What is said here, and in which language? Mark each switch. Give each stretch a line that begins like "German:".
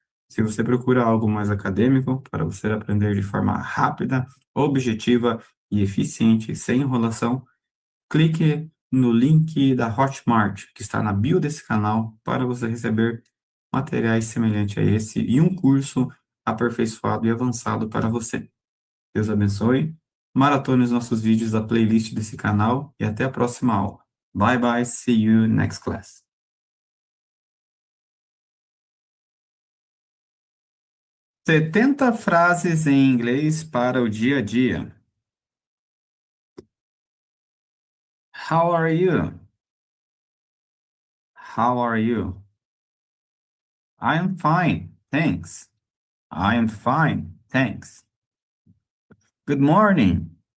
Portuguese: Se você procura algo mais acadêmico, para você aprender de forma rápida, objetiva e eficiente, sem enrolação, clique no link da Hotmart, que está na bio desse canal, para você receber materiais semelhantes a esse e um curso aperfeiçoado e avançado para você. Deus abençoe, maratone os nossos vídeos da playlist desse canal e até a próxima aula.
English: Bye bye, see you next class.
Portuguese: 70 frases em inglês para o dia a dia.
English: How are you? How are you? I'm fine, thanks. I'm fine, thanks. Good morning.